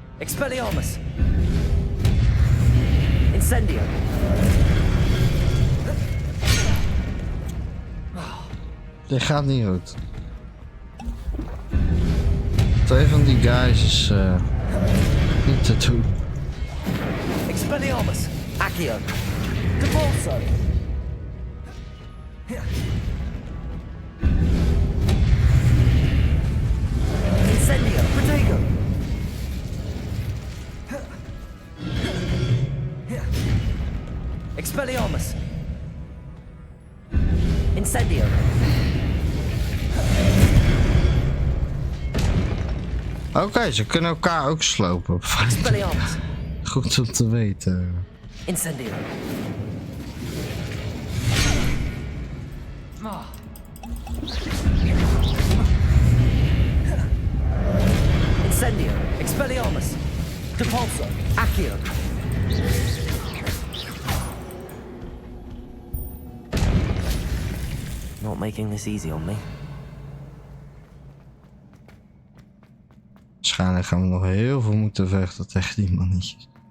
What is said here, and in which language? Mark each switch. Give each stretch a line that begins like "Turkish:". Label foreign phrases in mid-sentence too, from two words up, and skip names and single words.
Latin: Expelliarmus. Incendio.
Dutch: Dit gaat niet goed. Twee van die guys is niet te doen.
Latin: Expelliarmus. Accio. Convulso. Incendio. Protego. Expelliarmus. Incendio.
Dutch: Oké, ze kunnen elkaar ook slopen.
Latin: Expelliarmus.
Dutch: Goed om te weten.
Latin: Incendio. Incendio. Expelliarmus. Depulso. Accio.
English: Not making this easy on me.
Dutch: Waarschijnlijk gaan we nog heel veel moeten vechten tegen die mannetjes.